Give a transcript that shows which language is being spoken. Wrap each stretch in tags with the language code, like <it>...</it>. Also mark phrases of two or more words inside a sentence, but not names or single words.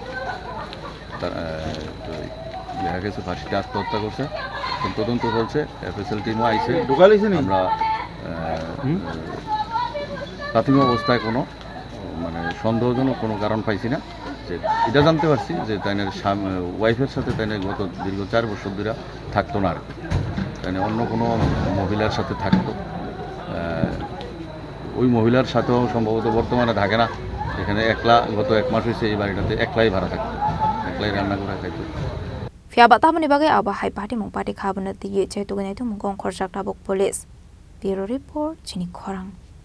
<bn>দেখা গেছে ফাঁসিতে আত্মহত্যা করছে তদন্ত চলছে FSL টিমও আইছে আমরা প্রাথমিক অবস্থায় কোনো মানে সন্দেহজনক কোনো কারণ পাইছি না যে এটা জানতে পারছি যে তাইনের ওয়াইফের সাথে তাইনের গত দীর্ঘ 4 বছর ধরে থাকতো না আর কি তাইনে অন্য কোনো মহিলার সাথে থাকতো ওই মহিলার সাথেও সম্ভবত বর্তমানে থাকে না এখানে একলা গত 1 মাস হয়েছে এই বাড়িটাতে একলাই ভাড়া থাকতো একলাই রান্না করে খাইতো</bn> <trp>fiaba tamani bagai aba hai party mung party khabana tiye chaitu ganai tu mung kong khorjak tabok</trp> <en>police bureau report</en> <trp>chini khorang</trp>